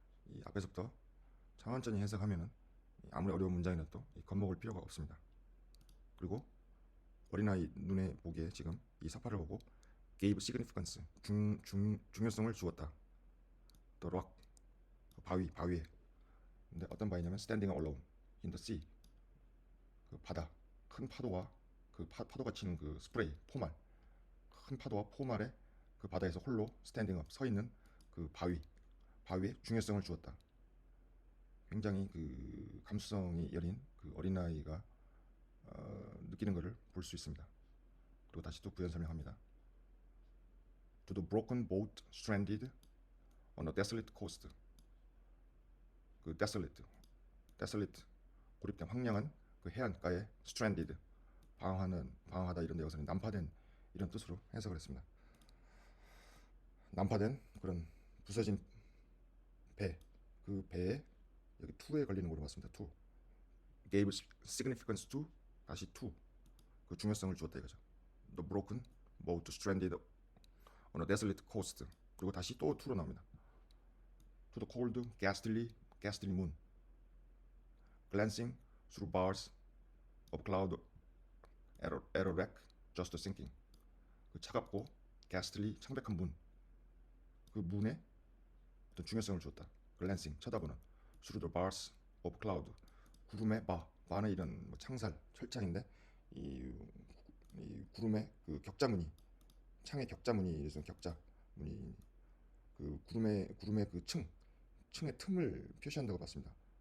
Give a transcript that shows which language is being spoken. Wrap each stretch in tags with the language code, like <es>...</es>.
<ko>이 앞에서부터 천천히 해석하면은 아무리 어려운 문장이라도 겁먹을 필요가 없습니다. 그리고 어린아이 눈에 보기에 지금 이 사파를 보고</ko> <en>gave significance,</en> <ko>중요성을 주었다.</ko> <en>the rock,</en> <ko>바위에. 근데 어떤 바위냐면</ko> <en>standing alone in the sea,</en> <ko>그 바다, 큰 파도와 그 파도가 치는 그 스프레이, 포말, 큰 파도와 포말에 그 바다에서 홀로</ko> <en>standing up,</en> <ko>서 있는 그 바위에 중요성을 주었다. 굉장히 그 감수성이 여린 그 어린아이가 느끼는 것을 볼 수 있습니다. 그리고 다시 또 부연 설명합니다.</ko> <en>To the broken boat stranded on a desolate coast.</en> <ko>그 desolate 고립된 황량한 그 해안가에 stranded, 방황하다 이런 데 여기서는 난파된 이런 뜻으로 해석을 했습니다. 난파된 그런 부서진 배, 그 배에 여기 to에 걸리는 걸로 봤습니다.</ko> <en>to gave significance to,</en> <ko>다시 to, 그 중요성을 주었다 이거죠.</ko> <en>The broken boat stranded on a desolate coast.</en> <ko>그리고 다시 또 to로 나옵니다.</ko> <en>To the cold ghastly moon glancing through bars of cloud at a wreck just sinking.</en> <ko>그 차갑고 ghastly, 창백한 문, 그 문에 어떤 중요성을 주었다. glancing, 쳐다보는,</ko> <en>through the bars of cloud,</en> <ko>구름의 바는 이런 뭐 창살, 철창인데 이 구름의 그 격자무늬, 창의 격자무늬, 이래서 격자무늬, 그 구름의 그 층의 틈을 표시한다고 봤습니다.</ko>